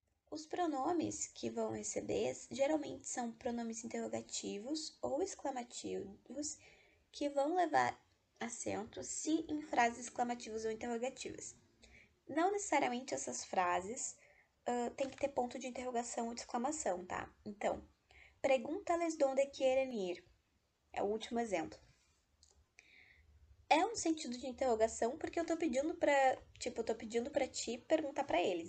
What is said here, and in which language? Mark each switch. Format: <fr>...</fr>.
<pt>Os pronomes que vão receber geralmente são pronomes interrogativos ou exclamativos que vão levar acento se em frases exclamativas ou interrogativas. Não necessariamente essas frases tem que ter ponto de interrogação ou de exclamação, tá?</pt> <es>Então, pregúntales donde quieren ir.</es> <pt>É o último exemplo. É um sentido de interrogação porque eu tô pedindo pra ti perguntar pra eles.</pt>